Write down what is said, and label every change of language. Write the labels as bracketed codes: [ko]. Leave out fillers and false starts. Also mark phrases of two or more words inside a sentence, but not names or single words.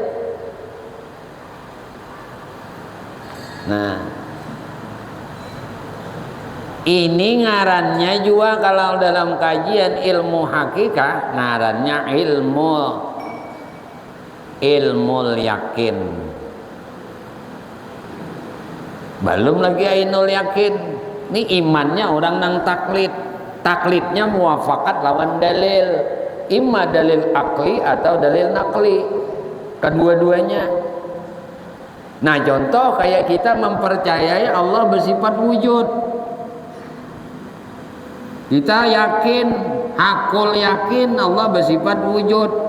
[id] Nah, ini ngarannya juga kalau dalam kajian ilmu hakikat ngarannya ilmu yakin. Belum lagi ainul yakin. Ini imannya orang nang taklid. Taklidnya muafakat lawan dalil. Imma dalil akli atau dalil nakli. Kedua-duanya. Nah, contoh kayak kita mempercayai Allah bersifat wujud. Kita yakin, hakul yakin Allah bersifat wujud.